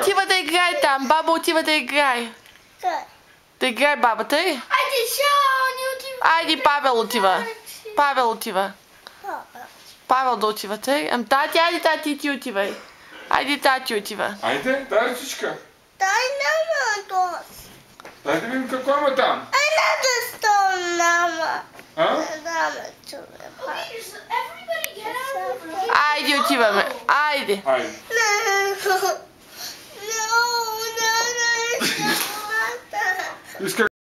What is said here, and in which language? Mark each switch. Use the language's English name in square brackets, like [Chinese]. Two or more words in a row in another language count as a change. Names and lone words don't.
[Bulgarian] отива да играе там. Баба отива да играе. Да играе бабата, е? Айде, Павел отива. Павел отива. Павел да отива, тъй. Тати, айде, тати, ти отивай. Айде, тати отива. Айде, дай ръчичка. Дай nama dos. Дай да видим какво има там. [English] Another stone, Mama. [Bulgarian] А? [English] Another two. [Bulgarian] Айде, отиваме. Айде. Айде. [English] No, no, no, no, no. [Bulgarian] Иска